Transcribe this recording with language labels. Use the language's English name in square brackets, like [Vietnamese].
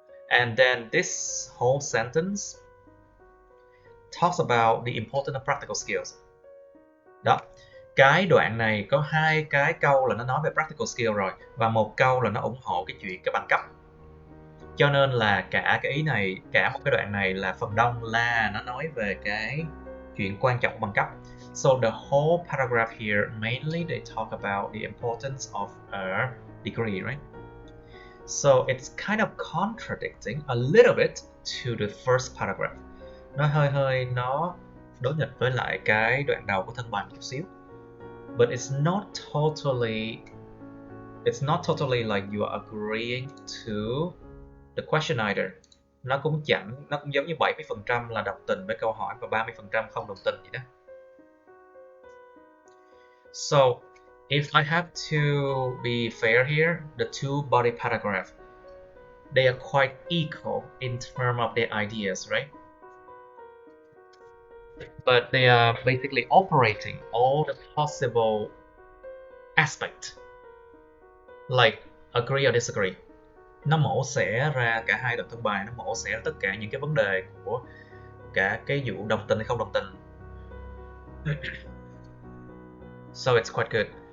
[English] And then this whole sentence talks about the importance of practical skills. [Vietnamese] Đó. Cái đoạn này có hai cái câu là nó nói về practical skill rồi và một câu là nó ủng hộ cái chuyện cái bằng cấp. Cho nên là cả cái ý này, cả một cái đoạn này là phần đông là nó nói về cái chuyện quan trọng của bằng cấp. [English] So the whole paragraph here mainly they talk about the importance of a degree, right? So it's kind of contradicting a little bit to the first paragraph. [Vietnamese] Nó hơi đối nghịch với lại cái đoạn đầu của thân bài một chút xíu. [English] But it's not totally like you are agreeing to the question either. [Vietnamese] Nó cũng giống như 70% là đồng tình với câu hỏi và 30% không đồng tình vậy đó. [English] So, if I have to be fair here, the two body paragraphs, they are quite equal in terms of their ideas, right? but they are basically operating all the possible aspect, like agree or disagree. [Vietnamese] Nó mổ xẻ ra cả hai đoạn thân bài, nó mổ xẻ ra tất cả những cái vấn đề của cả cái vụ đồng tình hay không đồng tình. [English] So it's quite good.